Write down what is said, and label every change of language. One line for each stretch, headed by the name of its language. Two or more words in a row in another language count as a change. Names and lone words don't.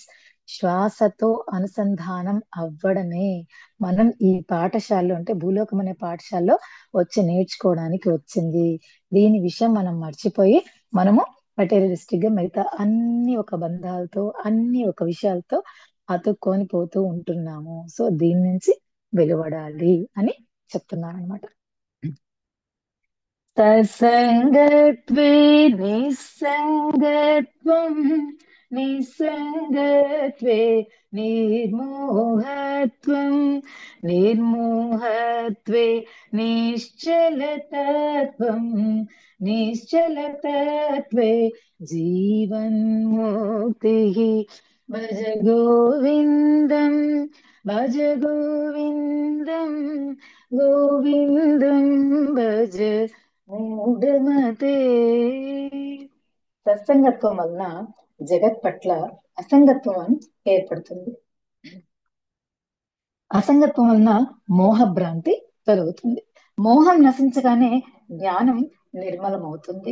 Telugu: శ్వాసతో అనుసంధానం అవ్వడమే మనం ఈ పాఠశాలలో అంటే భూలోకం అనే పాఠశాలలో వచ్చి నేర్చుకోవడానికి వచ్చింది. దీని విషయం మనం మర్చిపోయి మనము మెటీరియలిస్టిక్ గా మిగతా అన్ని ఒక బంధాలతో అన్ని ఒక విషయాలతో అతుక్కొని పోతూ ఉంటున్నాము. సో దీని నుంచి వెలువడాలి అని చెప్తున్నాను అనమాట.
Sanskrit: సత్సంగత్వే నిస్సంగత్వం నిస్సంగత్వే నిర్మోహత్వం నిర్మోహత్వే నిశ్చలతత్వం నిశ్చలతత్వే జీవన్ముక్తిః. భజ గోవిందం భజ గోవిందం గోవిందం భజ మూఢమతే.
Telugu: సత్సంగత్వం వలన జగత్ పట్ల అసంగత్వం ఏర్పడుతుంది. అసంగత్వం వలన మోహభ్రాంతి తొలగుతుంది. మోహం నశించగానే జ్ఞానం నిర్మలమవుతుంది.